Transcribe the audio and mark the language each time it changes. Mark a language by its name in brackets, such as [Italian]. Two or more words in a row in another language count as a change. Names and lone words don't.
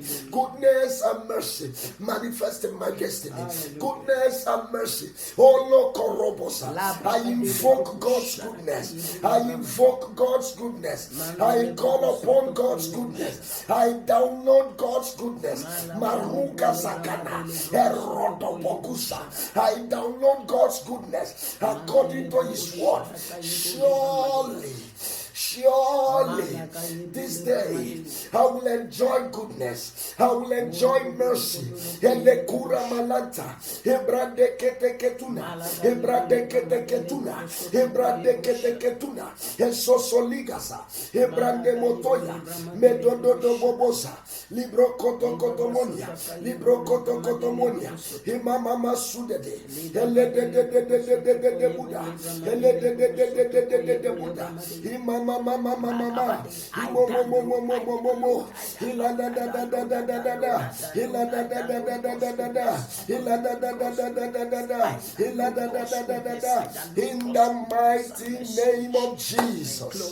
[English] Goodness and mercy. Manifest in my destiny. Goodness and mercy. Oh Lord, Korobosa. I invoke God's goodness. I invoke God's goodness. I call upon God's goodness. I download God's goodness. Maruka Sakana. Erodobokusa. I download God's goodness according to His word. Surely, this day I will enjoy goodness. I will enjoy mercy. Elekura malanta, ebrade kete ketuna, ebrade kete ketuna, ebrade kete ketuna, esosoligasa, ebrande motoya, medodo bobosa, libro koto kotomonia, libro koto kotomonia, imama masudede, ele de Buddha, ele de Buddha, imama mama in the mighty name of Jesus.